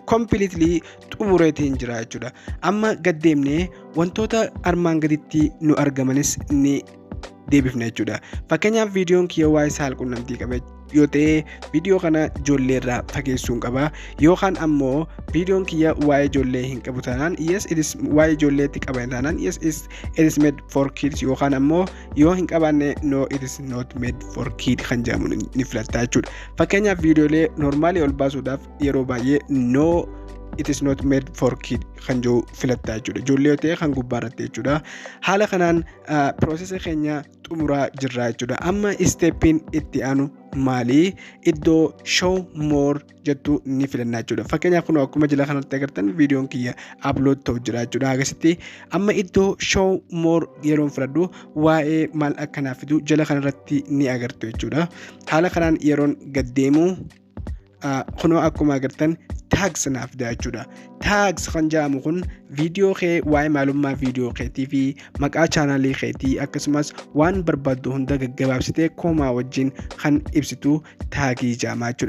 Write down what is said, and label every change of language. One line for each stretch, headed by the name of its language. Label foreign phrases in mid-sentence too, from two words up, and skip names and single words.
Oromo: Completely xumureetiin jira jechuudha. Amma gad deemnee wantoota armaan gaditti nu argamanis ni deebifna jechuudha. Fakkeenyaaf viidiyoon kiyya waa'ee saalqunnamtii qaba yoo ta'e viidiyoo kana ijoollee irraa fageessuun qaba yookaan ammoo viidiyoon kiyya waa'ee ijoollee hin qabu taanaan
English: yes it is
Oromo: waa'ee ijoolleetti qaba taanaan
English: yes it is made for kids
Oromo: yookaan ammoo yoo hin qabaanne
English: no it is not made for kid
Oromo: kan jedhamu ni filatta jechuudha. Fakkeenyaaf viidiyoolee normaalii ol baasuudhaaf yeroo baay'ee
English: no it is not made for kid
Oromo: kan jiru filatta jechuudha. Ijoollee yoo ta'e kan gubbaarratti jechuudha. Haala kanaan piroosesii keenya xumuraa jirra jechuudha. Amma isteeppiin itti aanu maali? Iddoo
English: show more
Oromo: jettu ni filanna jechuudha. Fakkeenyaaf kun akkuma jala kanatti agartan viidiyoon kiyya upload ta'u jira jechuudha. Akkasitti amma iddoo
English: show more
Oromo: yeroon filadhu waa'ee maal akkanaa fidu jala kanarratti ni agartu jechuudha. Haala kanaan yeroon gad deemu kunoo akkuma agartan tags naaf fida jechuudha. Tags kan jedhamu kun viidiyoo kee waa'ee maalummaa viidiyoo keetii fi maqaa chaanaalii keetii akkasumas waan barbaaddu hunda gaggabaabsitee koomaa wajjin kan ibsitu taagii jedhama jechuudha.